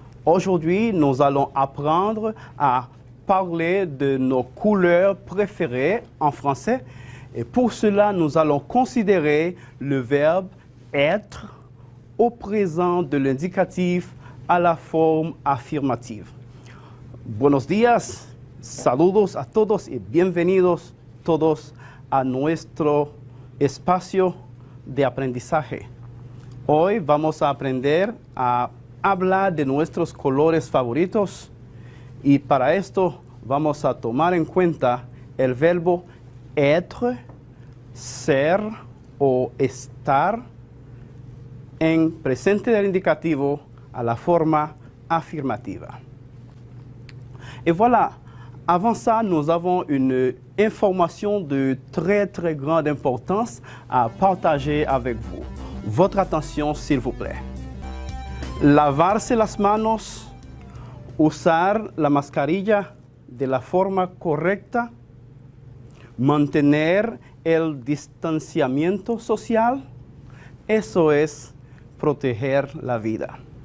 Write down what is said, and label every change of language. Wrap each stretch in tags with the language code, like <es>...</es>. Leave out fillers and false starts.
<fr>Aujourd'hui, nous allons apprendre à parler de nos couleurs préférées en français et pour cela, nous allons considérer le verbe être au présent de l'indicatif à la forme affirmative.</fr> <es>Buenos días, saludos a todos y bienvenidos todos a nuestro espacio de aprendizaje. Hoy vamos a aprender a hablar de nuestros colores favoritos y para esto vamos a tomar en cuenta el verbo être, ser o estar en presente del indicativo a la forma afirmativa.</es> <fr>Et voilà, avant ça, nous avons une information de très très grande importance à partager avec vous. Votre attention, s'il vous plaît.</fr> <es>Lavarse las manos, usar la mascarilla de la forma correcta, mantener el distanciamiento social, eso es proteger la vida.</es>